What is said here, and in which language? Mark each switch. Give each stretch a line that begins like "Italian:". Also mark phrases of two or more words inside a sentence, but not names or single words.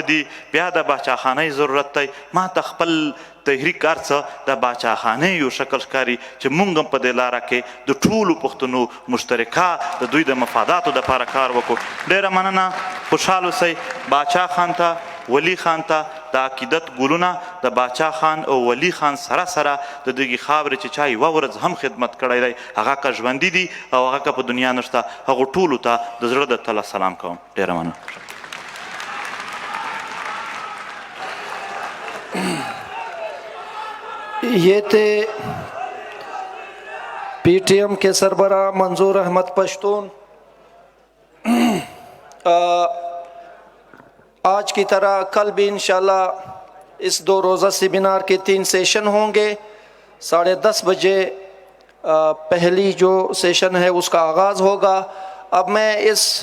Pashto: دي بیا د باچاخانۍ ضرورت دی ما ته خپل تحریک هر څه د باچاخانۍ یو شکل ښکاري چې مونږ هم په دې لاره کې د ټولو پښتنو مشترکه د دوی د مفاداتو دپاره کار وکړو ډېره مننه خوشحال اوسئ باچا خان ته ولی خان ته د عقیدت ګلونه د باچا خان او ولی خان سره د دغې خاورې چې چا یوه ورځ هم خدمت کړی دی هغه که ژوندي دي او هغه که په دنیا نشته هغو ټولو ته د زړه د تله سلام کوم ډېره مننه
Urdu: یہ تھے پی ٹی ایم کے سربراہ منظور احمد پشتون آج کی طرح کل بھی انشاءاللہ اس 2 روزہ سیمینار کے 3 سیشن ہوں گے 10:30 بجے پہلی جو سیشن ہے اس کا آغاز ہوگا اب میں اس